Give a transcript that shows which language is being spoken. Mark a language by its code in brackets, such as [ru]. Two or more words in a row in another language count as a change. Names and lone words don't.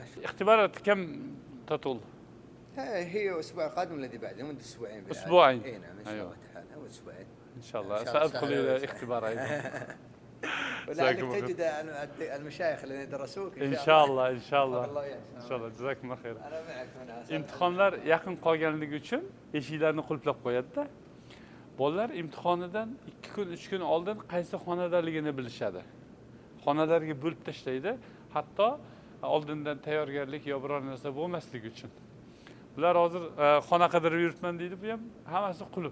[ar] اختبارات كم تطول؟ هي الأسبوع القادم الذي بعده مدة أسبوعين. أسبوعين. نعم إن شاء الله تعالى أو أسبوعين. إن شاء الله سأدخل إلى اختبار أيضا. ولعلك جزاكم الله تجد المشايخ الذين درسوك إن شاء الله إن شاء الله الله وياك. إن شاء الله جزاكم الله خير. انا معك هنا [uz] imtihonlar yaqin qolganligi uchun eshiklarni qulflab qo'yadi-da. Bolalar imtihonidan 2 kun 3 kun oldin qaysi xonadaligini bilishadi. Xonalarga bo'lib tashlaydi, hatto oldindan tayyorgarlik yo biror narsa bo'lmasligi uchun. Bular hozir xona qidirib yuribman deydi, bu ham hammasi qulib.